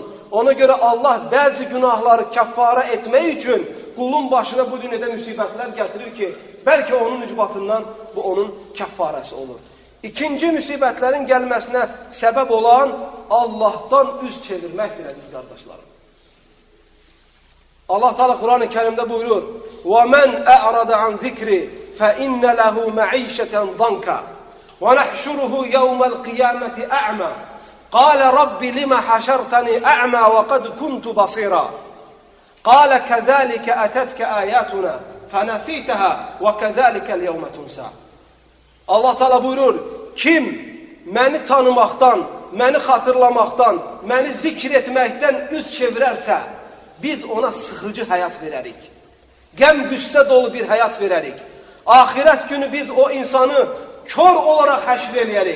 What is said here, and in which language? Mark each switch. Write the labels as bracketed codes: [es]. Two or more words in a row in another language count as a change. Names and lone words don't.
[az] Ona göre Allah bazı günahları kəffara etmək üçün qulun başına bu dünyada müsibətlər gətirir ki, bəlkə onun ucbatından bu onun kəffarəsi olur. İkinci müsibətlərin gəlməsinə səbəb olan Allah'tan üz çevirməkdir, əziz qardaşlarım. Allah Teala Kur'an-ı Kerim'de buyurur: [ar] وَمَنْ أَعْرَضَ عَنْ ذِكْرِ فَإِنَّ لَهُ مَعِيشَةً ضَنْكًا وَنَحْشُرُهُ يَوْمَ الْقِيَامَةِ أَعْمَى قَالَ رَبِّ لِمَ حَشَرْتَنِي أَعْمَى وَقَدْ كُنْتُ بَصِيرًا قَالَ كَذَلِكَ أَتَتْكَ آيَاتُنَا فَنَسِيتَهَا وَكَذَلِكَ الْيَوْمَ تُنْسَى. [az] Allah Teala buyurur: kim məni tanımaqdan, məni xatırlamaqdan, məni zikr etməkdən üz çevirərsə, biz ona sıxıcı həyat verərik. Qəm-qüssə dolu bir həyat verərik. Ahirət günü biz o insanı kör olaraq həşr eləyərik.